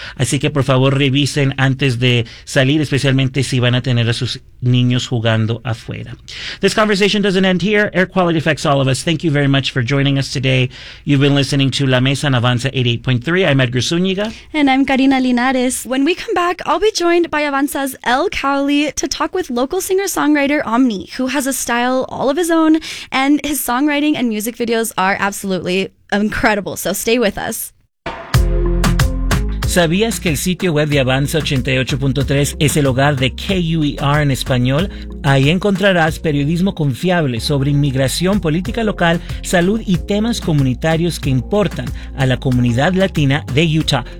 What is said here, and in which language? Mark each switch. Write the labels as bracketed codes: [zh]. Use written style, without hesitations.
[es] Así que por favor revisen antes de salir, especialmente si van a tener a sus niños jugando afuera. [en] This conversation doesn't end here. Air quality affects all of us. Thank you very much for joining us today. You've been listening to La Mesa en Avanza 88.3. I'm Edgar Zúñiga. And I'm Karina Linares. When we come back, I'll be joined by Avanza's El Cowley to talk with local singer-songwriter Omni, who has a style all of his own, and his songwriting and music videos are absolutely incredible. So stay with us. [es] ¿Sabías que el sitio web de Avanza 88.3 es el hogar de KUER en español? Ahí encontrarás periodismo confiable sobre inmigración, política local, salud y temas comunitarios que importan a la comunidad latina de Utah.